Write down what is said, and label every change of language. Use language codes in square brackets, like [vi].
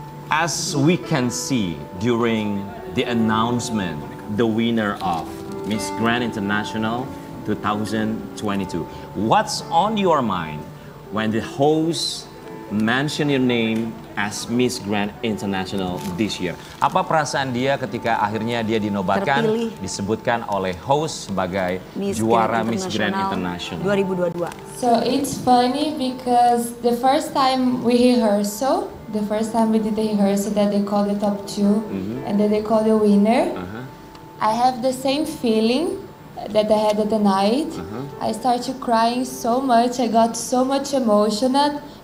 [en] As we can see during the announcement, the winner of Miss Grand International 2022. What's on your mind when the host mention your name as Miss Grand International this year? [id] Apa perasaan dia ketika akhirnya dia dinobatkan, disebutkan oleh host sebagai juara Miss Grand International 2022? [en] So it's funny because the first time we did the rehearsal that they call the top 2 and then they call the winner, I have the same feeling that I had at the night. I started crying so much. I got so much emotional.